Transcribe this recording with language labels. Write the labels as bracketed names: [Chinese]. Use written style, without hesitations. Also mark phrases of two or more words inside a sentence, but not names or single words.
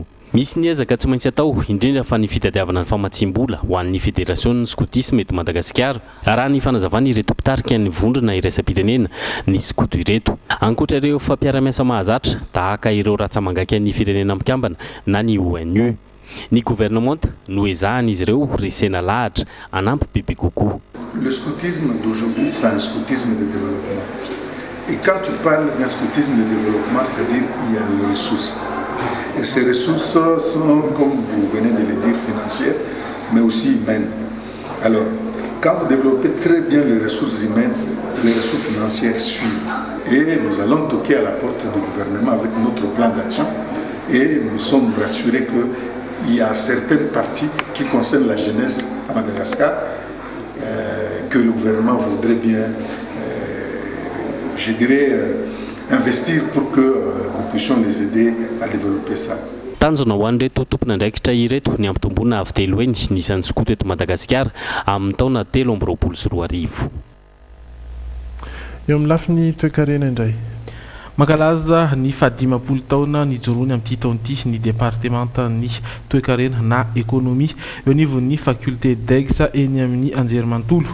[Malagasy] Misy ny ezaka tsy maintsy atao indrindra fa ny fitadiavana ny famatsim-bola ho an'ny [French] fédération scoutisme [Malagasy] eto Madagasikara raha ny fanazavana ireto mpitarika ny vondrona iraisam-pirenena ny scout ireto. Ankoatra ireo fampiara-miasa mahazatra tahaka ireo ratsamangaka ny firenena mikambana na ny ONU. Ny gouvernement no ezahany izy ireo resena lahatra anampy bebe kokoa. [French] Le scoutisme d'aujourd'hui c'est un scoutisme de développement. Et quand tu parles d'un scoutisme de développement, c'est-à-dire il y a les ressources. Et ces ressources sont, comme vous venez de le dire, financières, mais aussi humaines. Alors, quand vous développez très bien les ressources humaines, les ressources financières suivent. Et nous allons toquer à la porte du gouvernement avec notre plan d'action. Et nous sommes rassurés qu'il y a certaines parties qui concernent la jeunesse à Madagascar que le gouvernement voudrait bien, je dirais, investir pour que nous puissions les aider à développer ça. [Malagasy] Tanjona ho an'ireto tompon'andraikitra ireto ny ampitomboana avy telo eny nisan'ny scout eto Madagasikara amin'ny taona 2024. Eo amin'ny lafiny toe-karena indray. Makalaza ny 15 taona nijoroany amin'ity taon'ity ny départementan'ny toe-karena na économie eo anivon'ny faculté d'Aigsa eny amin'ny Anjerimanontolo.